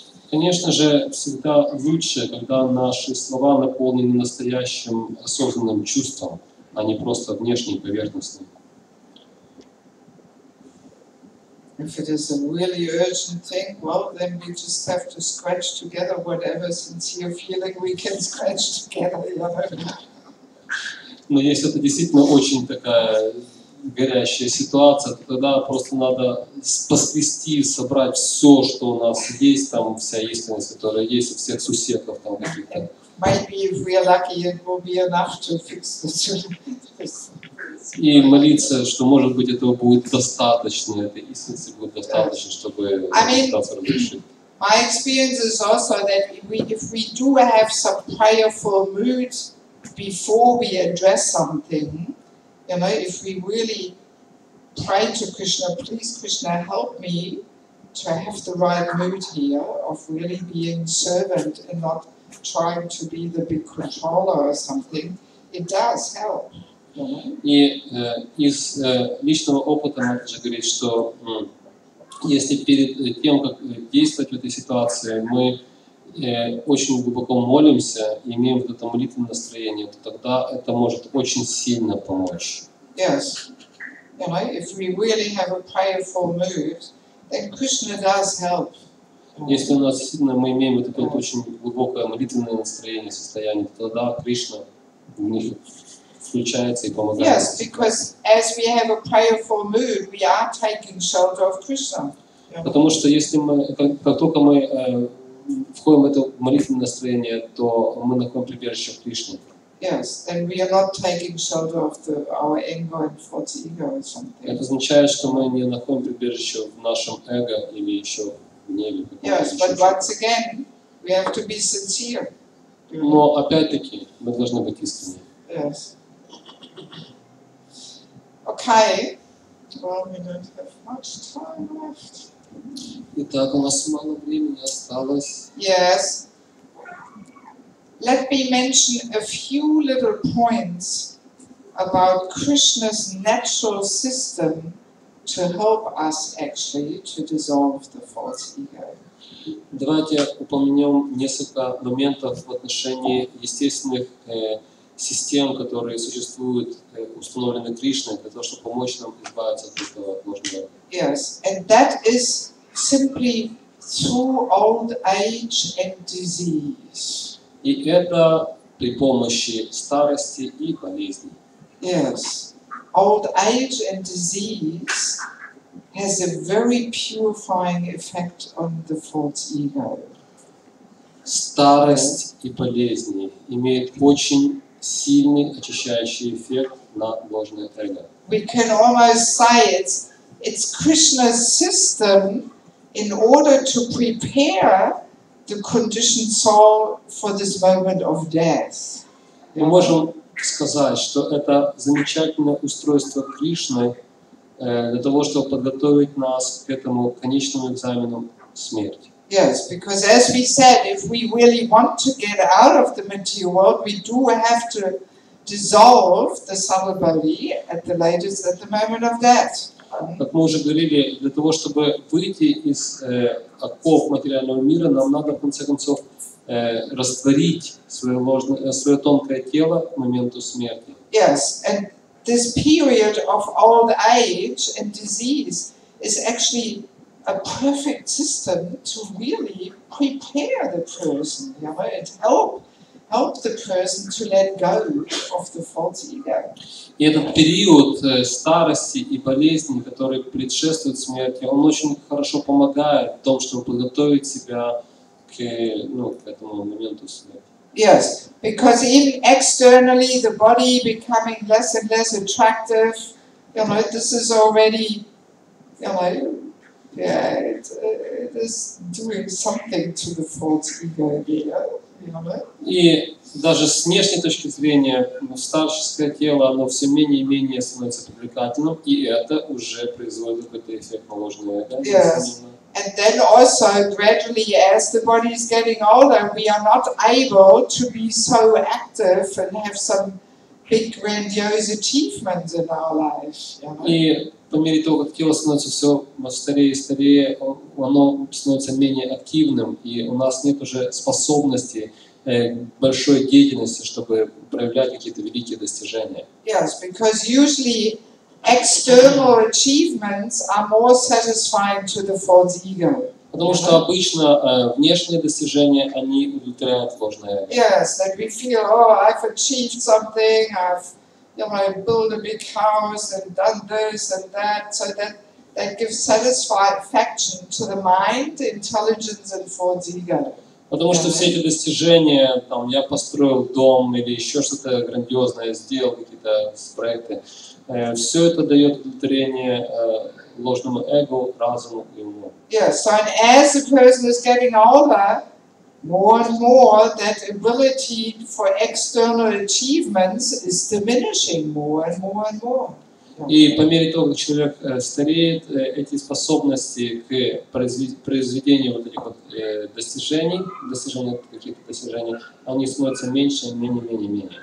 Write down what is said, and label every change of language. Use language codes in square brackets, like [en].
[ru] Конечно же, всегда лучше, когда наши слова наполнены настоящим осознанным чувством, а не просто внешней поверхностной. [en] If it is a really urgent thing, well, then we just have to scratch together whatever sincere feeling we can scratch together. [ru] Но если это действительно очень такая горящая ситуация, то тогда просто надо поскрести, собрать все, что у нас есть, там вся истинность, которая есть у всех сусеков там каких-то. [en] Maybe if we are lucky, it will be enough to fix this. [ru] И молиться, что, может быть, этого будет достаточно, этой истинности будет достаточно, чтобы ситуацию разрешить. [en] My experience is also that if we do have some prayerful mood before we address something, if we really pray to Krishna, please Krishna help me to have the right mood here of really being servant and not trying to be the big controller or something, it does help. [ru] И из личного опыта можно же говорить, что если перед тем, как действовать в этой ситуации, мы очень глубоко молимся и имеем вот это молитвенное настроение, то тогда это может очень сильно помочь. [en] Yes. If we really have a prayerful mood, then Krishna does help. [ru] Если у нас действительно мы имеем вот это вот очень глубокое молитвенное настроение, состояние, то тогда Кришна в них включается и помогает. [en] Yes, because as we have a prayerful mood, we are taking shelter of Krishna. [ru] Потому что если мы, как только мы входим в это молитвенное настроение, то мы находим прибежище в Кришне. [en] Yes, then we are not taking shelter of our anger and false ego or something. [ru] Это означает, что мы не находим прибежище в нашем эго или еще в гневе. [en] Yes, but once again, we have to be sincere. [ru] Но опять-таки мы должны быть искренни. [en] Yes. Okay. Well, we don't have much time left. [ru] Итак, у нас мало времени осталось. [en] Yes. Let me mention a few little points about Krishna's natural system to help us actually to dissolve the false ego. [ru] Давайте упомянем несколько моментов в отношении естественных систем, которые существуют, установлены Кришной, для того, чтобы помочь нам избавиться от этого ложного. [en] Yes, and that is simply through old age and disease. [ru] И это при помощи старости и болезней. [en] Yes, old age and disease has a very purifying effect on the false ego. [ru] Старость и болезни имеют очень сильный очищающий эффект на ложное эго. [en] We can almost say it's Krishna's system in order to prepare the conditioned soul for this moment of death. [ru] Мы можем сказать, что это замечательное устройство Кришны для того, чтобы подготовить нас к этому конечному экзамену смерти. [en] Yes, because as we said, if we really want to get out of the material world, we do have to dissolve the subtle body at the latest at the moment of death. [ru] Как мы уже говорили, для того, чтобы выйти из оков материального мира, нам надо, в конце концов, растворить свое тонкое тело к моменту смерти. [en] Yes, and this period of old age and disease is actually a perfect system to really prepare the person. You know, it help the person to let go of the false ego. [ru] И этот период старости и болезни, который предшествует смерти, он очень хорошо помогает в том, чтобы подготовить себя к этому моменту смерти. [en] Yes, because even externally the body becoming less and less attractive, you know, this is already, you know, yeah, it is doing something to the false ego there, you know. [ru] И даже с внешней точки зрения старческое тело, оно все менее и менее становится привлекательным, и это уже производит какой-то эффект на ложное эго. [en] Yes. And then also gradually as the body is getting older, we are not able to be so active and have some big grandiose achievements in our life. You know? [ru] И по мере того, как тело становится все старее и старее, оно становится менее активным, и у нас нет уже способности большой деятельности, чтобы проявлять какие-то великие достижения. [en] Yes, because usually external achievements are more satisfying to the false ego. [ru] Потому что обычно внешние достижения, они удовлетворяют ложное эго. [en] Yes, that we feel, oh, I've achieved something, I've, you know, built a big house and done this and that, so that gives satisfaction to the mind, intelligence and false ego. [ru] Потому что все эти достижения, там, я построил дом или еще что-то грандиозное сделал, какие-то проекты, все это дает удовлетворение ложному эго, разуму и уму. [en] Yes, so and as the person is getting older, more and more that ability for external achievements is diminishing more and more and more. [ru] И по мере того, как человек стареет, эти способности к произведению вот этих вот достижений каких-то достижений, они становятся меньше, менее.